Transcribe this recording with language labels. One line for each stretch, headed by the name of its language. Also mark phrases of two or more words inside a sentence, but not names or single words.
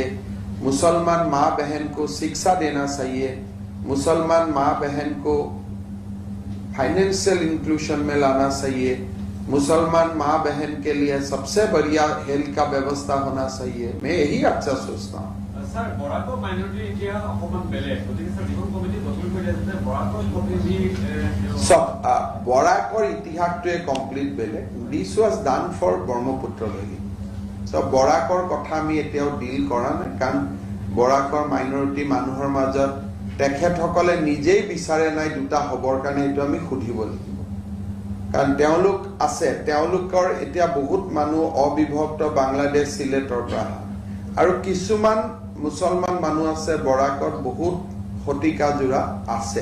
Hindi: मुसलमान माँ बहन को शिक्षा देना चाहिए. मुसलमान माँ बहन को
English: financial inclusion
Hindi: में लाना चाहिए. मुसलमान माँ बहन के लिए सबसे बढ़िया हेल्थ का व्यवस्था होना चाहिए. मैं यही अच्छा सोचता हूँ.
Assamese: ছাৰ বৰাকৰ মাইনৰিটি ইতিহা অকমান বেলেগ, গতিকে স্যার যিখন কমিটি গঠন কৰি আছে বৰাকৰ কমিটি সব বৰাকৰ ইতিহাসটোৱে কমপ্লিট বেলেগ.
English: This was done for Brahmaputra valley.
Assamese: সব বৰাকৰ কথা আমি এতিয়াও ডিল কৰা নাই, কাৰণ বৰাকৰ মাইনৰিটি মানুহৰ মাজত তেখেতসকলে নিজেই বিচাৰে নাই দুটা হবৰ কাৰণে. এইটো আমি সুধিব লাগিব, কাৰণ তেওঁলোক আছে, তেওঁলোকৰ এতিয়া বহুত মানুহ অবিভক্ত বাংলাদেশ সিলেটৰ পৰা আৰু কিছুমান মুছলমান মানুহ আছে বৰাকত বহুত শতিকা জোৰা আছে.